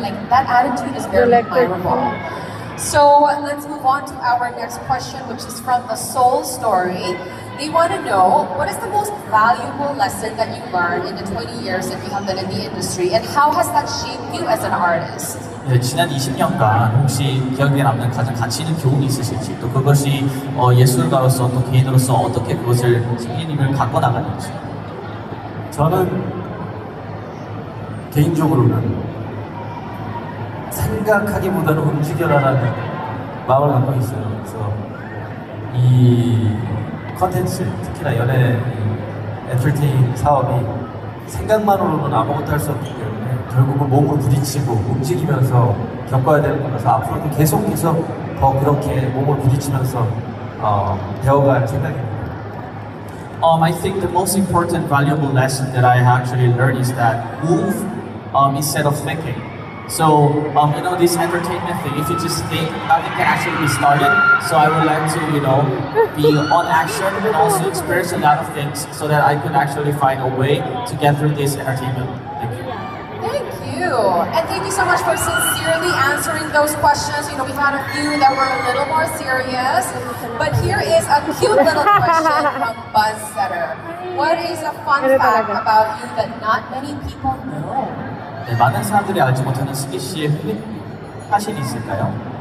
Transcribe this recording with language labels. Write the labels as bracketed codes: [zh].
[en] Like that attitude is very admirable. So let's move on to our next question, which is from the Soul Story. They want to know, what is the most valuable lesson that you learned in the 20 years that you have been in the industry, and how has that shaped you as an artist? [ko] 네, 지난 20년간 혹시 기억에 남는 가장 가치 있는 교훈이 있으실지, 또 그것이 예술가로서 또 개인으로서 어떻게 그것을 승희님을 갖고 나가는지. 저는 개인적으로는 생각하기보다는 움직여라라는 마음을 갖고 있어요. 그래서 이 컨텐츠, 특히나 연예 엔터테인 사업이 생각만으로는 아무것도 할 수 없기 때문에 결국은 몸으로 부딪히고 움직이면서 겪어야 되는 거라서 앞으로도 계속해서 더 그렇게 몸을 부딪히면서 배워갈 생각입니다. [en] I think the most important valuable lesson that I actually learned is that move instead of thinking. So, this entertainment thing, if you just think, nothing can actually be started. So I would like to, be on action and also experience a lot of things so that I could actually find a way to get through this entertainment. Thank you. Thank you. And thank you so much for sincerely answering those questions. We've had a few that were a little more serious. But here is a cute little question from Buzz Setter. What is a fun fact about you that not many people know? [ko] 네, 많은 사람들이 알지 못하는 승희 씨의 흥미 사실이 있을까요?